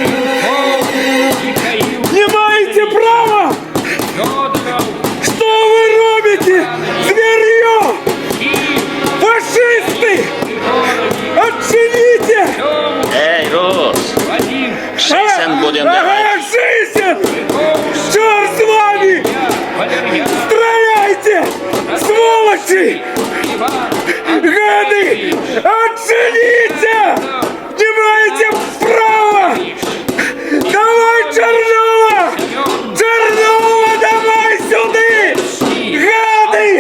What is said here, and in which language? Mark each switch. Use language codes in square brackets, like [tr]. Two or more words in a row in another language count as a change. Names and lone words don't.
[be] Не маеце права! Што вы робіце? Звер'ё! Фашысты! Адчыніце! [ru] Эй, Рус! Шисен будем давать! Шисен! Чёрт с вами! [be] Гады! Гады! Отцените! Не маете права! Давай Чернова! Чернова, давай сюды! Гады!